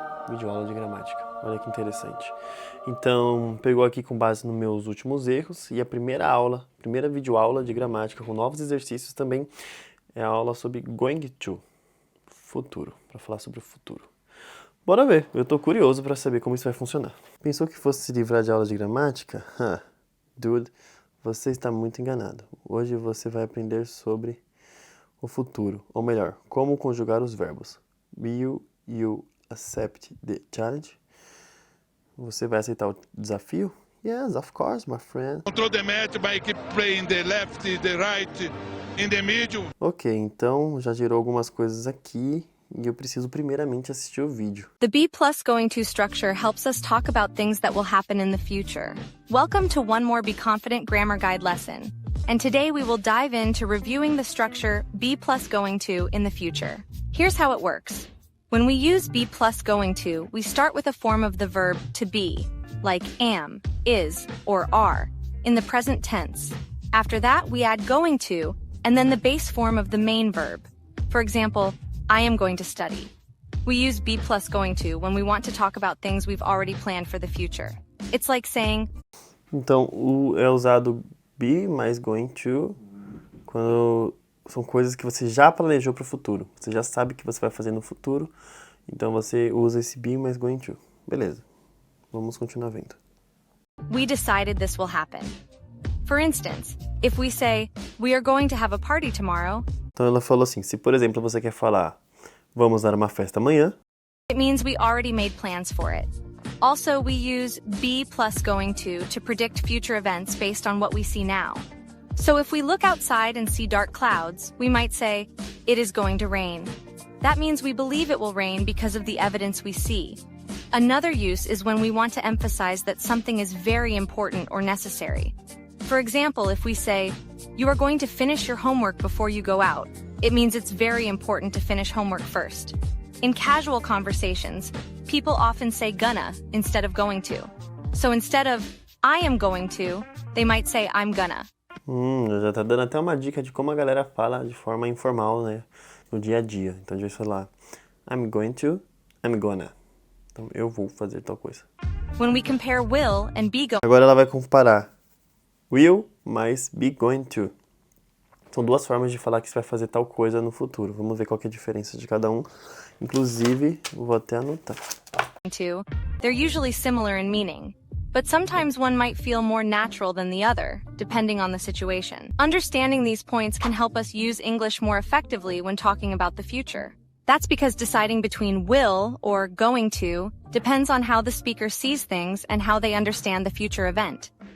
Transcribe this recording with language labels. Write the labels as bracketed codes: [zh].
[pt] Videoaula de gramática, olha que interessante. Então, pegou aqui com base nos meus últimos erros, e a primeira videoaula de gramática com novos exercícios também, é a aula sobre going to, futuro, para falar sobre o futuro. Bora ver, eu tô curioso para saber como isso vai funcionar. Pensou que fosse se livrar de aula de gramática? Dude, você está muito enganado. Hoje você vai aprender sobre o futuro, ou melhor, como conjugar os verbos. [en] Will you accept the challenge? [pt] Você vai aceitar o desafio? [en] Yes, of course, my friend. Control the match by keep playing the left, the right, in the middle. [pt] Ok, então já gerou algumas coisas aqui e eu preciso primeiramente assistir o vídeo. [en] The B+ going to structure helps us talk about things that will happen in the future. Welcome to one more Be Confident Grammar Guide lesson. And today we will dive into reviewing the structure B+ going to in the future. Here's how it works. When we use B+ going to, we start with a form of the verb to be, like am, is, or are, in the present tense. After that, we add going to, and then the base form of the main verb. For example, I am going to study. We use B+ going to when we want to talk about things we've already planned for the future. It's like saying... [pt] Então, é usado be mais going to quando são coisas que você já planejou para o futuro. Você já sabe que você vai fazer no futuro, então você usa esse be mais going to. Beleza, vamos continuar vendo. [en] We decided this will happen. For instance, if we say, we are going to have a party tomorrow, [pt] então ela falou assim, se por exemplo você quer falar, vamos dar uma festa amanhã, [en] it means we already made plans for it. Also, we use be+ going to predict future events based on what we see now. So if we look outside and see dark clouds, we might say, it is going to rain. That means we believe it will rain because of the evidence we see. Another use is when we want to emphasize that something is very important or necessary. For example, if we say, "You are going to finish your homework before you go out," it means it's very important to finish homework first. In casual conversations, people often say gonna instead of going to. So instead of I am going to, they might say I'm gonna. [pt] Já tá dando até uma dica de como a galera fala de forma informal, né? No dia a dia. Então a gente vai falar [en] I'm going to, I'm gonna. [pt] Então eu vou fazer tal coisa. [en] When we compare will and be going, [pt] Agora ela vai comparar will mais be going to. São duas formas de falar que você vai fazer tal coisa no futuro. Vamos ver qual que é a diferença de cada um. Inclusive, vou até anotar. [en] to, they're usually similar in meaning. But sometimes one might feel more natural than the other, depending on the situation. Understanding these points can help us use English more effectively when talking about the future. That's because deciding between will or going to depends on how the speaker sees things and how they understand the future event.